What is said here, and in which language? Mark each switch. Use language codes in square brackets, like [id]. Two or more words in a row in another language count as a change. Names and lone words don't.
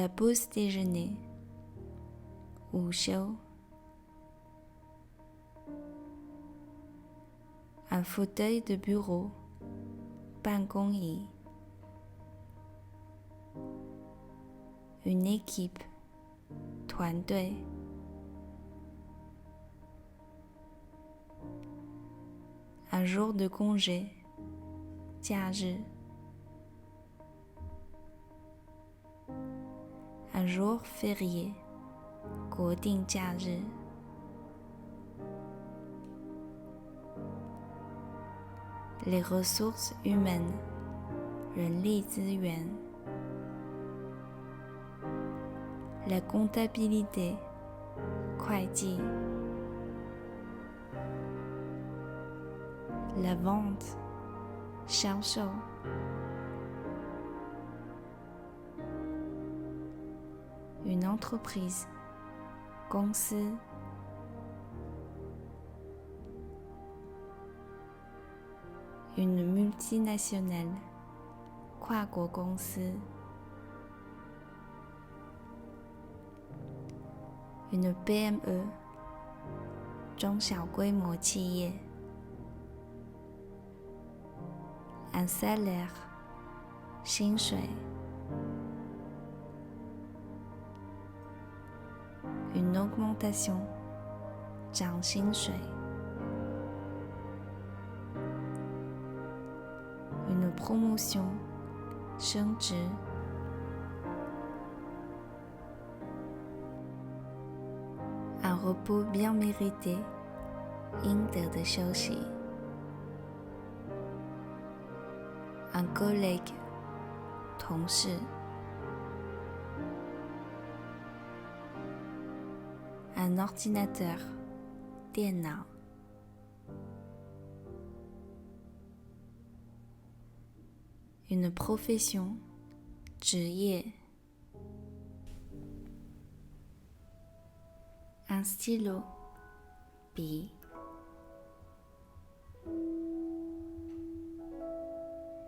[fr] pause déjeuner，午休。Un fauteuil de bureau，办公椅。Une équipe， [zh] 团队。Un [fr] jour de congé，假日。Un jour férié， [zh] 国定假日。 [fr] Les ressources humaines， [zh] 人力资 [fr] 源。La comptabilité， [zh] 会 [fr] 计。La vente，销售。Une entreprise，公司。Une multinationale， [zh] 跨 [fr] 国公司。Une PME， [zh] 中小规模企 [fr] 业。Un salaire，薪水。Une augmentation， [zh] 涨薪 [fr] 水。Une promotion，升职。Un repos bien mérité， [zh] 应得的休息。Un [fr] collègue，同事。Un ordinateur，电脑。Une profession，职业。Un stylo， 笔。